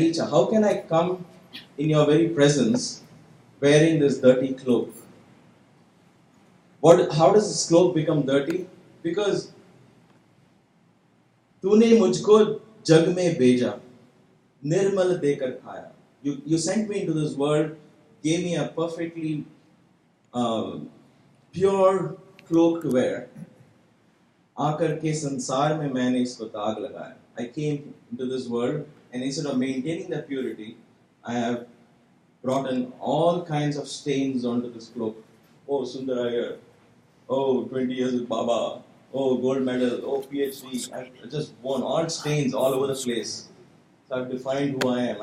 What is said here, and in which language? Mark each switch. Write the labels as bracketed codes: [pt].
[en] How can I come in your very presence wearing this dirty cloak? How does this cloak become dirty? Because [hi] तूने मुझको जग में भेजा, निर्मल देकर खाया. [en] You sent me into this world, gave me a perfectly pure cloak to wear. [hi] आकर के संसार में मैंने इसको दाग लगाया. [en] I came into this world, and instead of maintaining that purity, I have brought in all kinds of stains onto this cloak. Oh, Sunder Iyer. Oh, 20 years with Baba. Oh, gold medal. Oh, PhD. I've just worn all stains all over the place. So I've defined who I am.